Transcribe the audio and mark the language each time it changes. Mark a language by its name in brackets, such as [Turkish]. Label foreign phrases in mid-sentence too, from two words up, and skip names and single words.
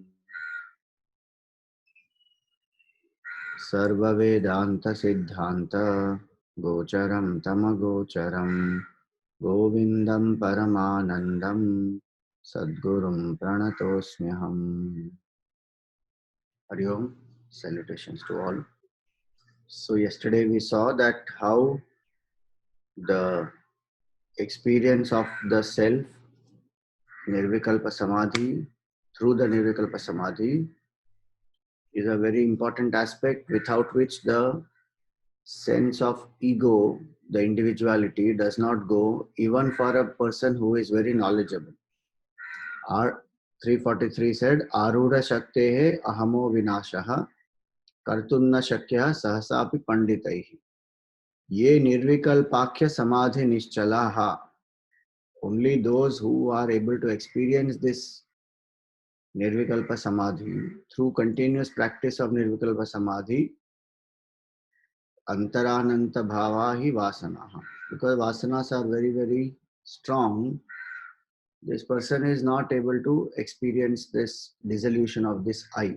[Sanskrit] सर्ववेदान्तसिद्धान्त गोचरं तमगोचरं गोविन्दं परमानन्दं सद्गुरुं प्रणतोऽस्म्यहम्। हरि ॐ, [English] salutations to all. So yesterday we saw that how the experience of the self, [Sanskrit] निर्विकल्प समाधि, [English] through the [Sanskrit] निर्विकल्प समाधि [English] is a very important aspect without which the sense of ego, the individuality does not go even for a person who is very knowledgeable. Our 343 said, [Sanskrit] आरूढशक्तेः अहमो विनाशः कर्तुन्न शक्यः सहसापि पण्डितैः. ये निर्विकल्पाख्य समाधि निश्चलाः. [English] Only those who are able to experience this [Sanskrit] निर्विकल्प समाधि [English] through continuous practice of [Sanskrit] निर्विकल्प समाधि, अन्तरानन्त भव हि वासनाः. [English] Because Vasanas are very, very strong, this person is not able to experience this dissolution of this I.